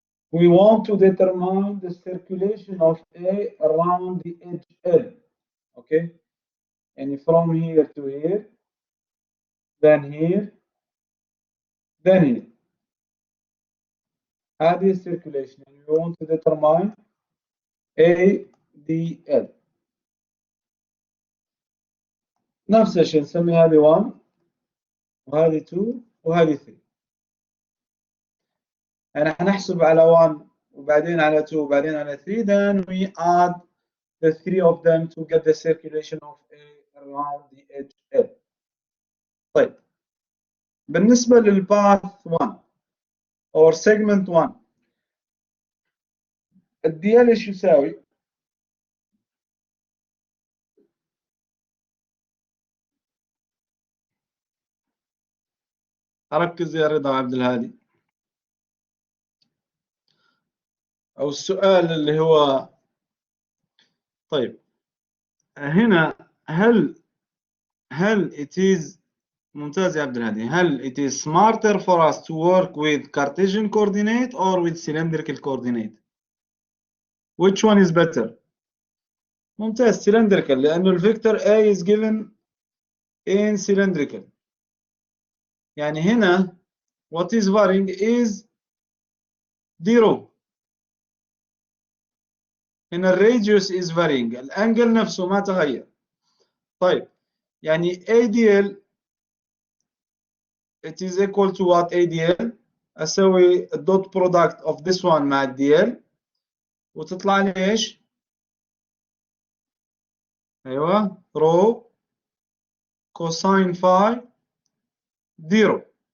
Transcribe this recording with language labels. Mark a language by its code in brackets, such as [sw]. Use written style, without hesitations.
[en] We want to determine the circulation of A around the edge L. Okay. And from here to here, then here, then here. [ar] هذه السيركيوليشن. [en] And we want to determine ADL. [ar] نفس الشيء نسمي هذه 1 وهذه 2 وهذه 3. يعني حنحسب على 1 وبعدين على 2 وبعدين على 3. [en] Then we add the 3 of them to get the circulation of A around the edge L. [ar] طيب بالنسبة للباث 1 [en] or segment 1 [ar] الديال ايش يساوي؟ ركز يا رضا عبد الهادي. او السؤال اللي هو طيب هنا هل [en] it is [ar] ممتاز يا عبد الهادي، هل [en] it is smarter for us to work with Cartesian coordinate or with cylindrical coordinate? Which one is better? [ar] ممتاز cylindrical، لأنه الفيكتور A [en] is given in cylindrical. يعني هنا what is varying is 0. [ar] هنا الراديوس is varying، الانجل نفسه ما تغير. طيب يعني ADL [en] it is equal to what [ar] ADL؟ أسوي الدوت برودكت [en] of this one [ar] مع الDL وتطلع لي ايش؟ ايوه رو كوساين فاي 0.